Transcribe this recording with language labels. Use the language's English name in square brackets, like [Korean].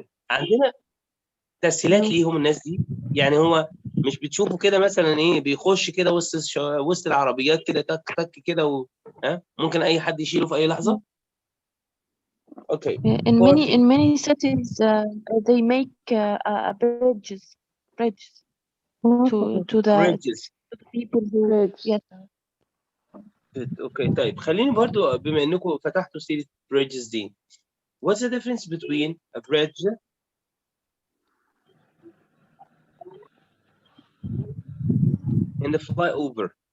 [Arabic] عندنا تسهيلات ليهم الناس دي، يعني هو مش بتشوفوا كده مثلا ايه بيخش كده وسط العربيات كده تك تك كده ممكن اي حد يشيله في اي لحظه. Okay. [English] In many cities they make bridges to the people who yes. Okay. [Arabic] طيب خليني برضو بما انكم فتحتوا سيرة bridges دي. [English] What's the difference between a bridge and a flyover?